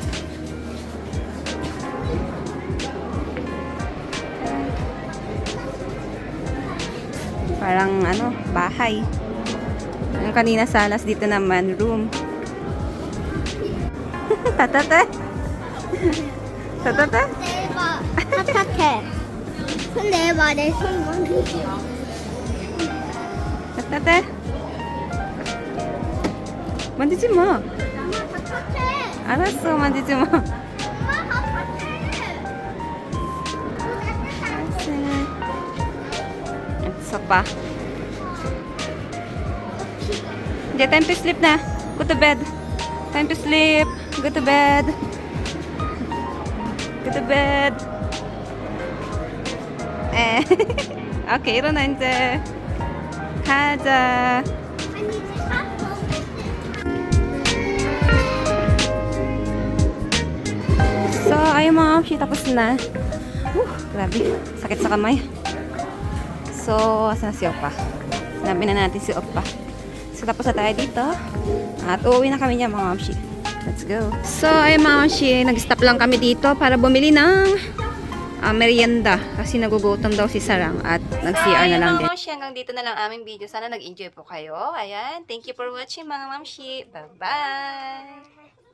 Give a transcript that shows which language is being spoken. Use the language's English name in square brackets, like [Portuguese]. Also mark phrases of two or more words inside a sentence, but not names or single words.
[Filipino] Parang ano, bahay. Yung kanina salas, dito naman room. Tatate. Tatate. [Korean] 대박. 착착해. 손 내봐. 내 손 만지지 마. Tatate. 만지지 마. 엄마 착착해. 알았어, 만지지 마. 엄마 착착해. [Filipino] Isa pa. Hindi, [English] time to sleep na. Go to bed. Time to sleep. Go to bed. Go to bed. [Korean] Okay, 일어나 이제. 가자. 아니 이제 샀어. [Filipino] So, ayaw mga mamshi, tapos na. Grabe, sakit sa kamay. So, asan na si Opa? Nabi na natin si Opa. So, tapos na tayo dito. At uuwi na kami niya mga mamshi. [English] Let's go. [Filipino] So, ay mga mamshi, nag-stop lang kami dito para bumili ng merienda. Kasi nagugutom daw si Sarang at nag-CR na lang din. Mga mamshi, hanggang dito na lang aming video. Sana nag-enjoy po kayo. Ayan, [English] thank you for watching [Filipino] mga mamshi. [English] Bye-bye!